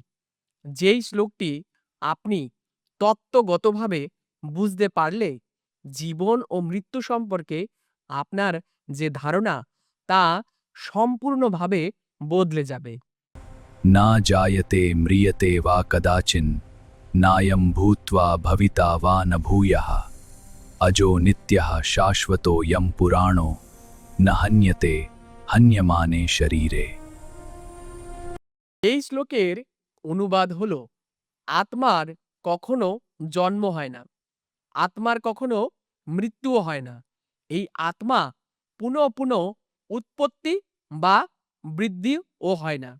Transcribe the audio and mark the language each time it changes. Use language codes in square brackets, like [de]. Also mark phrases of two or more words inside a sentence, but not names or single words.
[bn] যেই শ্লোকটি আপনি তত্ত্বগতভাবে বুঝতে পারলে জীবন ও মৃত্যু সম্পর্কে আপনার যে ধারণা তা সম্পূর্ণভাবে বদলে যাবে। [sa] न जायते म्रियते वा कदाचिन नायम भूत्वा भविता वा न भूयः अजो नित्यः शाश्वतो यम पुराणो न हन्यते हन्यमाने शरीरे। [bn] এই শ্লোকের অনুবাদ হলো, আত্মার কখনো জন্ম হয় না, আত্মার কখনো মৃত্যুও হয় না। এই আত্মা পুনঃ পুনঃ উৎপত্তি বা বৃদ্ধিও হয় না।